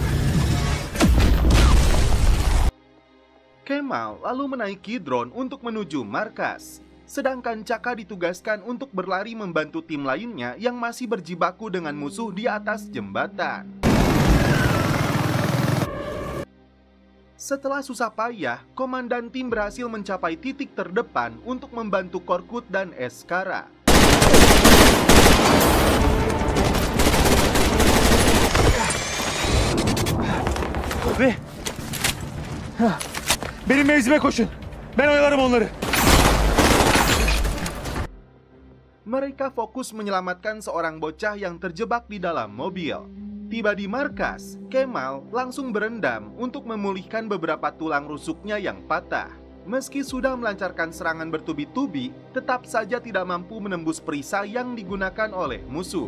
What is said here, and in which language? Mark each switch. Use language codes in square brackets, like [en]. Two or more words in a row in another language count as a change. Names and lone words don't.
[id] Kemal lalu menaiki drone untuk menuju markas, sedangkan Chaka ditugaskan untuk berlari membantu tim lainnya yang masih berjibaku dengan musuh di atas jembatan. Setelah susah payah, komandan tim berhasil mencapai titik terdepan untuk membantu Korkut dan Eskara. [tr] Benim mevzime koşun. Ben oyalarım onları. [id] Mereka fokus menyelamatkan seorang bocah yang terjebak di dalam mobil. Tiba di markas, Kemal langsung berendam untuk memulihkan beberapa tulang rusuknya yang patah. Meski sudah melancarkan serangan bertubi-tubi, tetap saja tidak mampu menembus perisai yang digunakan oleh musuh.